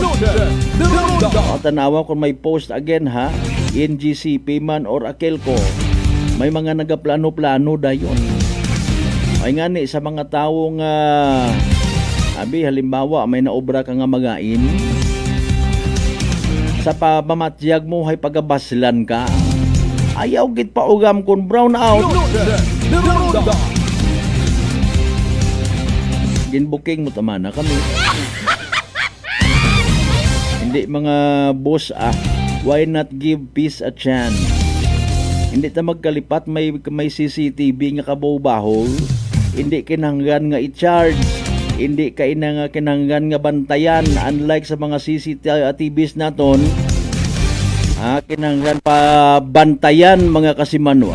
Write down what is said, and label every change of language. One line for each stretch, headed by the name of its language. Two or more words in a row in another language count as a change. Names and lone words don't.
Aklanon: Tanawa kung may post again ha, NGCP man or Akelco, may mga nagaplano-plano dayon. Ay ngani sa mga taong abi halimbawa may naobra ka nga magain sa pamamatyag mo hay pagabaslan ka, ayaw git pa ugam kun
English: brown out.
Aklanon: Ginbooking mo tama na kami. Hindi mga boss
English: why not give peace a chance?
Aklanon: Hindi ta magkalipat may CCTV nga kabaw-baho. Hindi kinahanglan nga i-charge. Hindi kinahanglan nga bantayan unlike sa mga CCTVs naton. Kinahanglan pa bantayan mga kasimanwa.